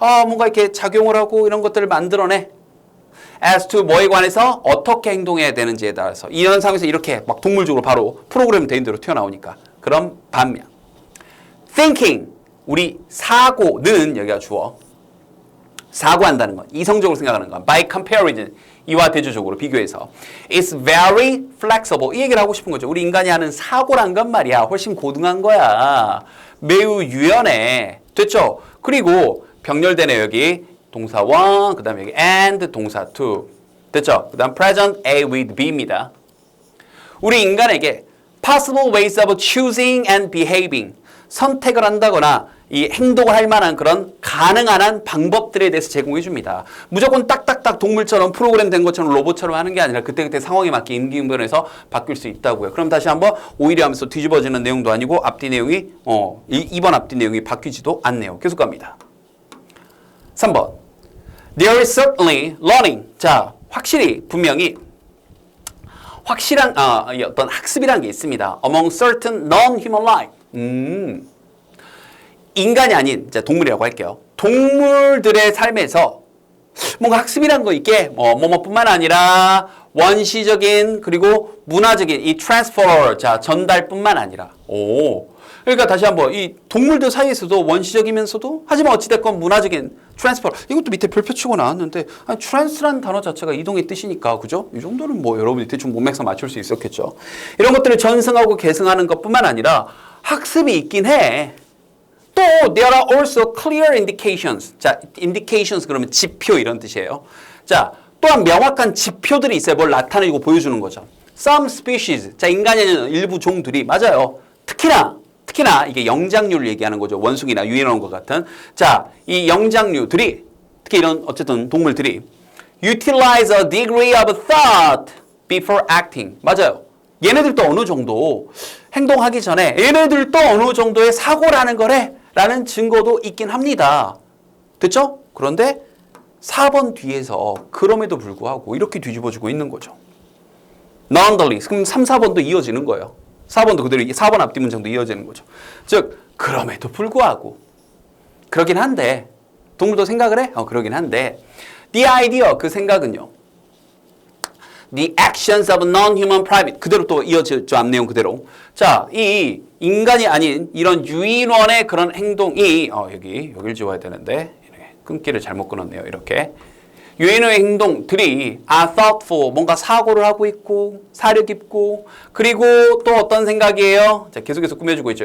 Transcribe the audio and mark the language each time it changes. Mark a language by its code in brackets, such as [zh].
[ko] 뭔가 이렇게 작용을 하고 이런 것들을 만들어내 [en] as to [ko] 뭐에 관해서 어떻게 행동해야 되는지에 따라서 이런 상황에서 이렇게 막 동물적으로 바로 프로그램 된 대로 튀어나오니까 그럼 반면 thinking 우리 사고는 여기가 주어 사고한다는 건 이성적으로 생각하는 건 [en] by comparison [ko] 이와 대조적으로 비교해서 [en] it's very flexible [ko] 이 얘기를 하고 싶은 거죠. 우리 인간이 하는 사고란 건 말이야 훨씬 고등한 거야. 매우 유연해. 됐죠? 그리고 병렬되네 여기 동사 one 그 다음에 여기 and 동사 to 됐죠? 그 다음 present A with B입니다. 우리 인간에게 [en] possible ways of choosing and behaving [ko] 선택을 한다거나 이 행동을 할 만한 그런 가능한 한 방법들에 대해서 제공해 줍니다. 무조건 딱딱딱 동물처럼 프로그램된 것처럼 로봇처럼 하는 게 아니라 그때그때 상황에 맞게 임기응변해서 바뀔 수 있다고요. 그럼 다시 한번 오히려 하면서 뒤집어지는 내용도 아니고 앞뒤 내용이 2번 앞뒤 내용이 바뀌지도 않네요. 계속 갑니다. 3번 [en] There is certainly learning. [ko] 자, 확실히 분명히 확실한 어떤 학습이라는 게 있습니다. [en] Among certain non-human life. [ko] 인간이 아닌 동물이라고 할게요. 동물들의 삶에서 뭔가 학습이란 거 있게 뭐뭐뿐만 아니라 원시적인 그리고 문화적인 이 트랜스퍼 자 전달뿐만 아니라 그러니까 다시 한번 이 동물들 사이에서도 원시적이면서도 하지만 어찌됐건 문화적인 트랜스퍼 이것도 밑에 별표 치고 나왔는데 트랜스라는 단어 자체가 이동의 뜻이니까 그죠? 이 정도는 뭐 여러분이 대충 문맥상 맞출 수 있었겠죠. 이런 것들을 전승하고 계승하는 것뿐만 아니라 학습이 있긴 해. 또 [en] there are also clear indications. [ko] 자, indications 그러면 지표 이런 뜻이에요. 자, 또한 명확한 지표들이 있어요. 뭘 나타내고 보여주는 거죠. [en] Some species. [ko] 자, 인간이 아닌 일부 종들이 맞아요. 특히나 이게 영장류를 얘기하는 거죠. 원숭이나 유인원과 같은. 자, 이 영장류들이 특히 이런 어쨌든 동물들이 [en] utilize a degree of thought before acting. [ko] 맞아요. 얘네들도 어느 정도 행동하기 전에 얘네들도 어느 정도의 사고라는 거래 라는 증거도 있긴 합니다. 됐죠? 그런데 4번 뒤에서 그럼에도 불구하고 이렇게 뒤집어지고 있는 거죠. [en] Nonetheless. [ko] 그럼 3, 4번도 이어지는 거예요. 4번도 그대로 4번 앞뒤 문장도 이어지는 거죠. 즉 그럼에도 불구하고 그러긴 한데 동물도 생각을 해? 그러긴 한데 [en] the idea [ko] 그 생각은요. [en] The actions of non-human primate [ko] 그대로 또 이어지죠. 앞 내용 그대로. 자, 이 인간이 아닌 이런 유인원의 그런 행동이 여기를 지워야 되는데 끊기를 잘못 끊었네요. 이렇게. 유인호의 행동들이 [en] are thoughtful, [ko] 뭔가 사고를 하고 있고 사려 깊고 그리고 또 어떤 생각이에요? 자, 계속해서 꾸며주고 있죠.